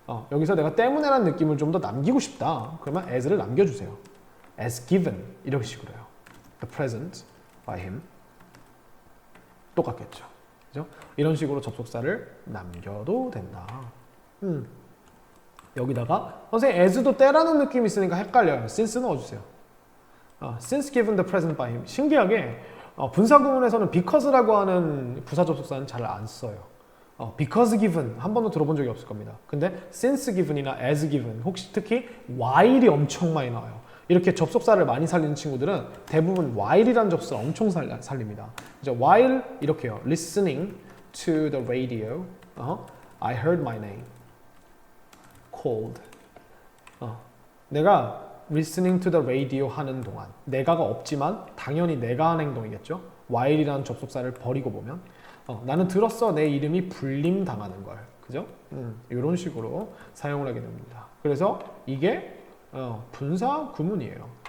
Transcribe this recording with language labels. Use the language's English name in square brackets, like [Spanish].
[Korean] 여기서 내가 때문에라는 느낌을 좀 더 남기고 싶다. 그러면 as를 남겨주세요. [English] as given 이런 식으로요. the present by him 똑같겠죠. [Korean] 그죠? 이런 식으로 접속사를 남겨도 된다. 여기다가 선생님 as도 때라는 느낌이 있으니까 헷갈려요. since 넣어주세요. [English] since given the present by him. [Korean] 신기하게 분사구문에서는 because라고 하는 부사 접속사는 잘 안 써요. because given 한 번도 들어본 적이 없을 겁니다. 근데 [English] since given [Korean] 이나 as given, 혹시 특히 while이 엄청 많이 나와요. 이렇게 접속사를 많이 살리는 친구들은 대부분 while이라는 접속사 엄청 살립니다. 이제 while 이렇게요. [English] listening to the radio, I heard my name called. [Korean] 내가 [English] listening to the radio [Korean] 하는 동안, 내가가 없지만 당연히 내가 한 행동이겠죠. while이라는 접속사를 버리고 보면 나는 들었어, 내 이름이 불림 당하는 걸. 그죠? 이런 식으로 사용을 하게 됩니다. 그래서 이게 분사 구문이에요.